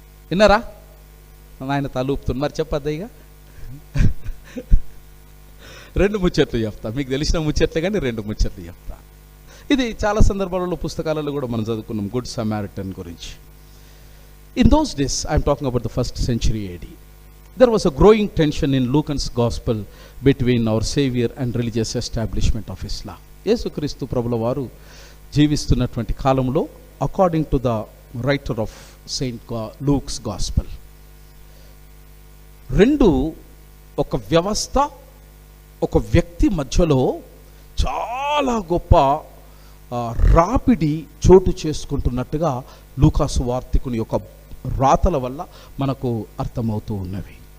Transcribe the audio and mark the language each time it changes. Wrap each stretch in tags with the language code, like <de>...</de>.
<te>విన్నారా? ఆయన తలూపుతుంది, మరి చెప్పద్దా ఇక. 2 ముచ్చట్లు చెప్తా, మీకు తెలిసిన ముచ్చట్లే కానీ 2 ముచ్చట్లు చెప్తా. ఇది చాలా సందర్భాలలో పుస్తకాలలో కూడా మనం చదువుకున్నాం గుడ్ సమారిటన్ గురించి.</te> <en>In those days, I'm talking about the 1st century AD, there was a growing tension in Luke's gospel between our Savior and religious establishment of Islam.</en> <te>యేసుక్రీస్తు ప్రభుల వారు జీవిస్తున్నటువంటి కాలంలో,</te> <en>according to the writer of Saint Luke's gospel,</en> <te>2 ఒక వ్యవస్థ, ఒక వ్యక్తి మధ్యలో చాలా గొప్ప రాపిడి చోటు చేసుకుంటున్నట్టుగా లూకాసు వార్తికుని యొక్క రాతల వల్ల మనకు అర్థమవుతూ ఉన్నవి.</te>